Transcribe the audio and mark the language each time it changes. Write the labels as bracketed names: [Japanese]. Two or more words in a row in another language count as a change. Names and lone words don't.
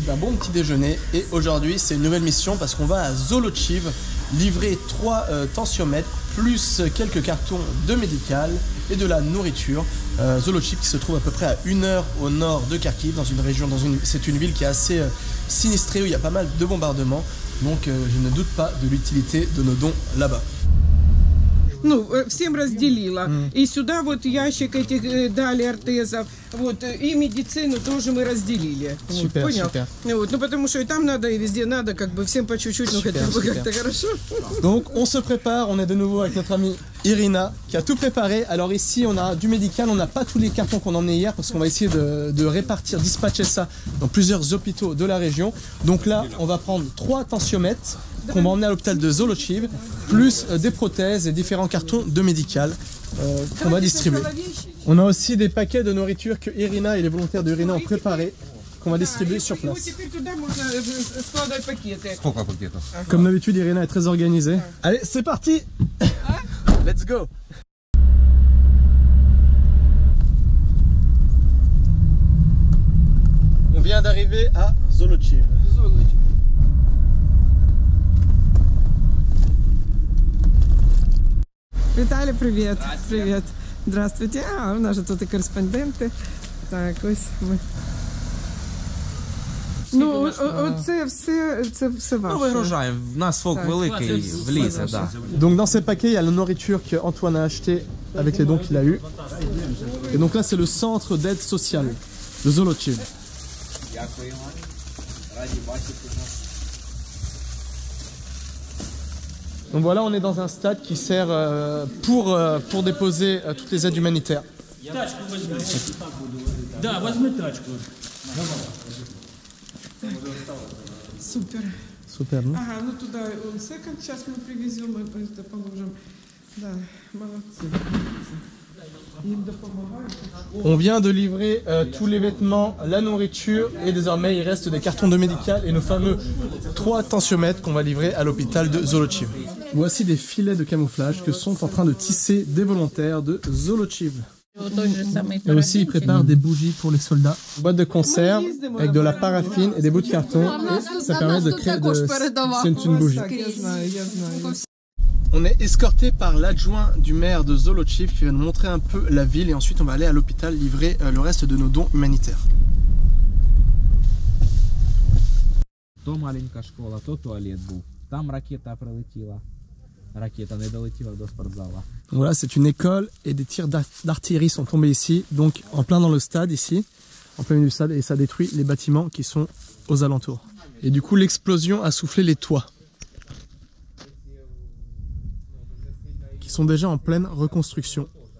[French] d'un bon petit déjeuner et aujourd'hui c'est une nouvelle mission parce qu'on va à Zolochiv livrer 3 tensiomètres plus quelques cartons de médical et de la nourriture. Zolochiv qui se trouve à peu près à 1 heure au nord de Kharkiv, dans une région, c'est une ville qui est assez sinistrée où il y a pas mal de bombardements, donc je ne doute pas de l'utilité de nos dons là-bas. [Russian] Ну, всем разделила. И сюда вот ящик этих дали ортезов. Вот, и медицину тоже мы разделили. Супер, вот, понял? супер. Вот, ну, потому что и там надо, и везде надо, как бы всем по чуть-чуть, ну, хотя бы как-то хорошо. [French] Donc, on se prépare, on est de nouveau avec notre amie Irina qui a tout préparé. Alors ici, on a du médical, on n'a pas tous les cartons qu'on a emmenés hier parce qu'on va essayer de répartir, dispatcher ça dans plusieurs hôpitaux de la région. Donc là, on va prendre 3 tensiomètres qu'on va emmener à l'hôpital de Zolochiv, plus des prothèses et différents cartons de médical qu'on va distribuer. On a aussi des paquets de nourriture que Irina et les volontaires de Irina ont préparés, qu'on va distribuer sur place. Comme d'habitude, Irina est très organisée. Allez, c'est parti. [English] Let's go. [French] On vient d'arriver à Zolochiv. [Ukrainian] Віталій, привіт. Привіт. [Russian] Здравствуйте. [Ukrainian] А, у нас же тут і кореспонденти. Так, ось ми. Ну, це все ваше. Ну, вигружаємо. В нас фок великий, влізе, да. [French] Donc dans ces paquets, il y a la nourriture que Antoine a acheté avec les dons qu'il a eu. Et donc là, c'est le centre d'aide sociale de Zolochiv. Donc voilà, on est dans un stade qui sert pour déposer toutes les aides humanitaires. [Russian] Супер. [French] Super, non? [Russian] Ага, ну туда он секонд сейчас мы привезем, это положим. Да, молодцы. Им допомагають. [French] On vient de livrer tous les vêtements, la nourriture et désormais il reste des cartons de médical et nos fameux 3 tensiomètres qu'on va livrer à l'hôpital de Zolochiv. Voici des filets de camouflage que sont en train de tisser des volontaires de Zolochiv. Et aussi ils préparent des bougies pour les soldats. Boîte de conserve avec de la paraffine et des bouts de carton et ça permet de créer c'est une bougie. On est escorté par l'adjoint du maire de Zolochiv qui va nous montrer un peu la ville et ensuite on va aller à l'hôpital livrer le reste de nos dons humanitaires. [Ukrainian] То маленька школа, то туалет був. Там ракета прилетіла. Ракета не долетіла до спортзала. [French] Voilà, c'est une école et des tirs d'artillerie sont tombés ici, donc en plein dans le stade ici, en plein milieu du stade, et ça détruit les bâtiments qui sont aux alentours. Et du coup, l'explosion a soufflé les toits, qui sont déjà en pleine reconstruction.